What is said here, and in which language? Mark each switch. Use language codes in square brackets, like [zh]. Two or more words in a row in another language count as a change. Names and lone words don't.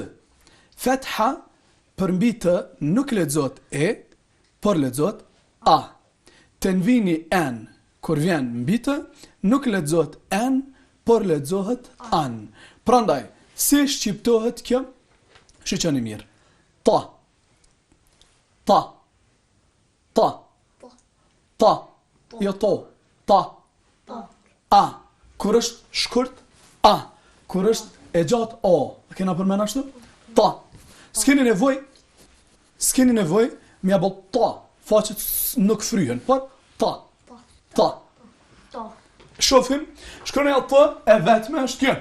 [sq] Fetha përmbi të nuk lexohet e, por lexohet a. Tenvini n, kur vjen mbi të, nuk lexohet n, por lexohet an. Prandaj, si shqiptohet kjo? Shiqoni mirë. Ta. Ta. Ta. Ta. Jo to. Ta. A. Kur është shkurt? A. Kur është e gjatë? O. A kena përmend ashtu? Ta. S'keni nevoj me ja bë ta. Faqet nuk fryhen, por ta. Ta. Shohim, shkronja T e vetme është kjo.